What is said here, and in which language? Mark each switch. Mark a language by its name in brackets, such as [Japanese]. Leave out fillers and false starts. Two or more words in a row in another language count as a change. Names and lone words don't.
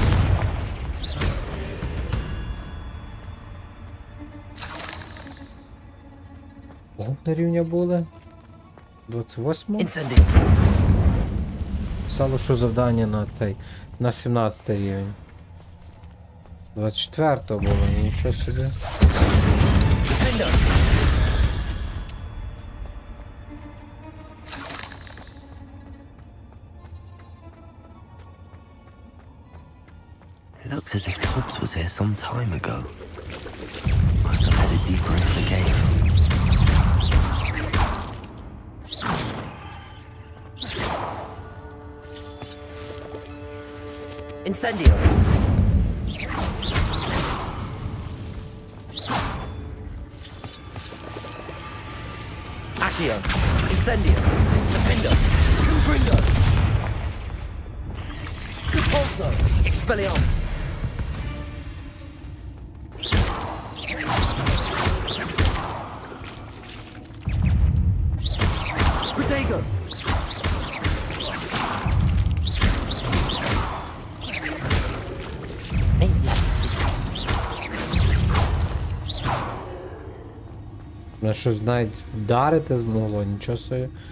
[Ukrainian] На рівня були? 28? Incendio. Писало, що завдання на цей, на 17 рівень. 24 було, нічого собі. Defender. [English] Looks as if Tobbs was here some time ago. Must have headed deeper into the cave. Incendio. Accio. Incendio. Defender. Confringo. Repulso. Expelliarmus. Protego. [Ukrainian] На щось навіть вдарити змогло, нічого собі.